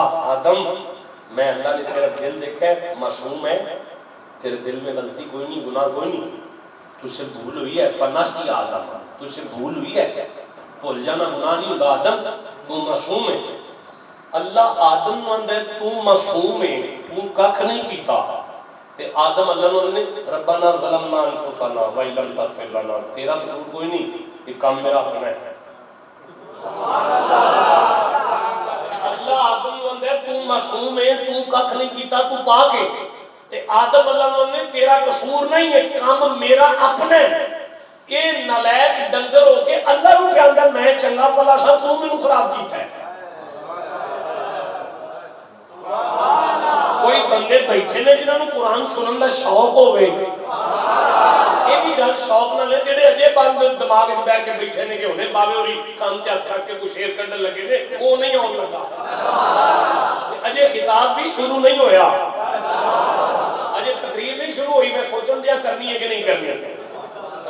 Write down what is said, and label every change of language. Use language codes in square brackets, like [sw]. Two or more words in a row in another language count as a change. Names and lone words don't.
[ur] آدم میں اللہ نے تیرا دل دیکھا ہے, معصوم ہے, تیرے دل میں غلطی کوئی نہیں, گناہ کوئی نہیں, تجھ سے بھول ہوئی ہے. فنسی آدم, تجھ سے بھول ہوئی ہے, بھول جانا گناہ نہیں ہوگا. آدم تو معصوم ہے. [pa] اللہ آدم نو آندا ہے تو معصوم ہے, تو ککھ نہیں کیتا. تے آدم اللہ نو نے [ar] ربنا ظلمنا انفسنا وان لم تغفر لنا, [ur] تیرا قصور کوئی نہیں, یہ کام میرا اپنا ہے. [pa] اللہ آدم نو آندا ہے تو معصوم ہے, تو ککھ نہیں کیتا, تو پاک ہے. تے آدم اللہ نو نے تیرا قصور نہیں ہے, کام میرا اپنا ہے. اے نالائق ڈنگر ہو کے اللہ نو کہندا میں چنگا بھلا سا, تو مینوں خراب کیتا ہے. کوئی بندے بیٹھے نے جنہاں نوں قرآن سنن دا شوق ہوے, یہ بھی گل شوق نہ لے جڑے اجے بند دماغ وچ بیٹھ کے بیٹھے نے کہ ہونے بابے ہوری کان تے ہاتھ رکھ کے کوئی شعر کڈن لگے نے, وہ نہیں آن لگا. اجے خطاب بھی شروع نہیں ہویا, اجے تقریر نہیں شروع ہوئی, میں سوچن دیا کرنی ہے کہ نہیں کرنی ہے.